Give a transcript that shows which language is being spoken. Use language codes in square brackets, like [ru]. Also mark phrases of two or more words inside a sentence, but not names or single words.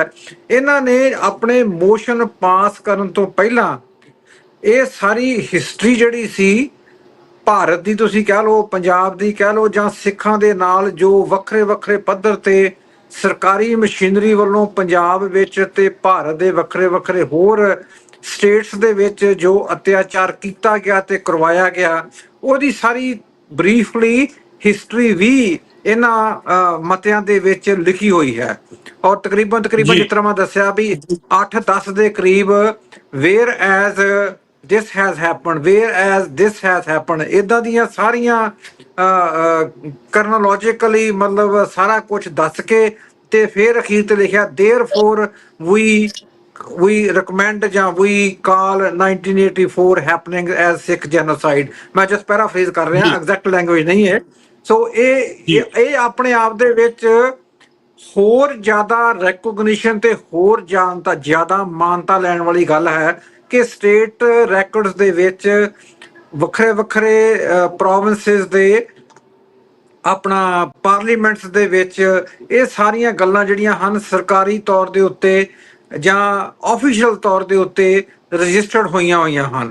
[pa] ਇਹਨਾਂ ਨੇ ਆਪਣੇ ਮੋਸ਼ਨ ਪਾਸ ਕਰਨ ਤੋਂ ਪਹਿਲਾਂ ਇਹ ਸਾਰੀ ਹਿਸਟਰੀ ਜਿਹੜੀ ਸੀ ਭਾਰਤ ਦੀ, ਤੁਸੀਂ ਕਹਿ ਲਓ ਪੰਜਾਬ ਦੀ ਕਹਿ ਲਓ, ਜਾਂ ਸਿੱਖਾਂ ਦੇ ਨਾਲ ਜੋ ਵੱਖਰੇ ਵੱਖਰੇ ਪੱਧਰ ਤੇ ਸਰਕਾਰੀ ਮਸ਼ੀਨਰੀ ਵੱਲੋਂ ਪੰਜਾਬ ਵਿੱਚ ਤੇ ਭਾਰਤ ਦੇ ਵੱਖਰੇ ਵੱਖਰੇ ਹੋਰ ਸਟੇਟਸ ਦੇ ਵਿੱਚ ਜੋ ਅਤਿਆਚਾਰ ਕੀਤਾ ਗਿਆ ਤੇ ਕਰਵਾਇਆ ਗਿਆ, ਉਹਦੀ ਸਾਰੀ [en] briefly history [pa] ਵੀ ਇਹਨਾਂ ਮਤਿਆਂ ਦੇ ਵਿੱਚ ਲਿਖੀ ਹੋਈ ਹੈ। ਔਰ ਤਕਰੀਬਨ ਜਿਸ ਤਰ੍ਹਾਂ ਮੈਂ ਦੱਸਿਆ ਵੀ 8-10 ਦੇ ਕਰੀਬ [en] whereas this has happened, whereas this has happened, [pa] ਇਦਾਂ ਦੀਆਂ ਸਾਰੀਆਂ ਕਰਨੋਲੋਜੀਕਲੀ ਮਤਲਬ ਸਾਰਾ ਕੁਝ ਦੱਸ ਕੇ ਤੇ ਫਿਰ ਅਖੀਰ ਤੇ ਲਿਖਿਆ [en] therefore we recommend [pa] ਜਾਂ [en] we call 1984 happening as Sikh genocide। [pa] ਮੈਂ [en] just paraphrase [pa] ਕਰ ਰਿਹਾ, [en] exact language [pa] ਨਹੀਂ ਹੈ। ਸੋ ਇਹ ਆਪਣੇ ਆਪ ਦੇ ਵਿੱਚ ਹੋਰ ਜ਼ਿਆਦਾ ਰੈਕੋਗਨੀਸ਼ਨ ਤੇ ਹੋਰ ਜ਼ਿਆਦਾ ਮਾਨਤਾ ਲੈਣ ਵਾਲੀ ਗੱਲ ਹੈ ਕਿ [en] state records [pa] ਦੇ ਵਿੱਚ ਵੱਖਰੇ ਵੱਖਰੇ ਪ੍ਰੋਵਿੰਸਿਸ ਦੇ ਆਪਣਾ ਪਾਰਲੀਮੈਂਟਸ ਦੇ ਵਿੱਚ ਇਹ ਸਾਰੀਆਂ ਗੱਲਾਂ ਜਿਹੜੀਆਂ ਹਨ ਸਰਕਾਰੀ ਤੌਰ ਦੇ ਉੱਤੇ ਜਾਂ ਆਫੀਸ਼ੀਅਲ ਤੌਰ ਦੇ ਉੱਤੇ ਰਜਿਸਟਰਡ ਹੋਈਆਂ ਹਨ।